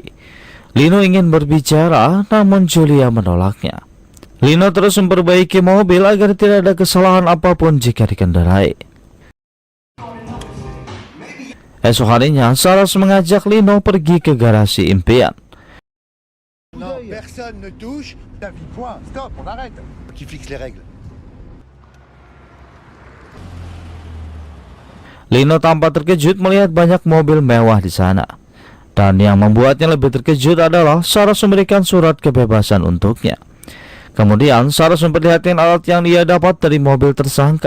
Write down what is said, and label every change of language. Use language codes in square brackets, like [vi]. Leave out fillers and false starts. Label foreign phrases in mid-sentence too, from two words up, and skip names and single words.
[id] Lino ingin berbicara, namun Julia menolaknya. Lino terus memperbaiki mobil agar tidak ada kesalahan apapun jika dikendarai. Esok harinya, Saros mengajak Lino pergi ke garasi impian. [fr] Non, personne ne touche. Point, stop, on arrête. Qui fixe les règles. [id] Lino tampak terkejut melihat banyak mobil mewah di sana. Dan yang membuatnya lebih terkejut adalah Saros memberikan surat kebebasan untuknya. Kemudian Saros memperlihatkan alat yang dia dapat dari mobil tersangka.